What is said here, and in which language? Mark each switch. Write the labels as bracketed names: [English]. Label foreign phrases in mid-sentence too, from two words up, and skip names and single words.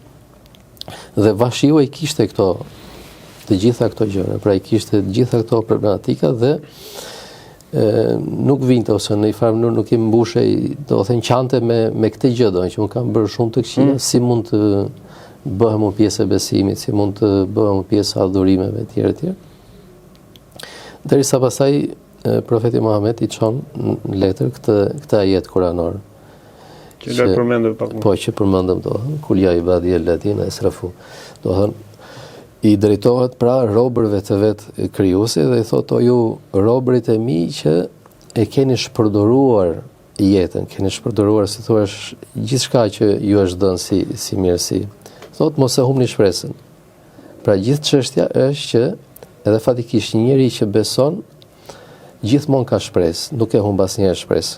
[Albanian] Dhe Vashiu i kishte të gjitha këto gjëra, pra i kishte të gjitha këto problematika dhe nuk vinte ose në një farë mënyrë nuk i mbushej, do të thënë qante me këtë gjë do, që unë kam bërë shumë të këqija, si mund të bëhem unë pjesë e besimit, si mund të bëhem unë pjesë e adhurimeve etj. Derisa pastaj profeti Muhammed i çon në letër këtë ajet kuranor. Që përmendëm pak më. Po, që përmendëm do, [Arabic] قل يا عبادي الذين أسرفوا. [Albanian] Do thënë i drejtohet pra robërve të vetë krijuesi dhe i thotë o ju robërit e mi që e keni shpërdoruar jetën, keni shpërdoruar si thua gjithçka që ju është dhënë si mirësi. Thotë mos e humni shpresën. Pra gjithë çështja është që edhe fatikisht një njeri që beson gjithmonë ka shpresë, nuk e humb asnjëherë shpresën.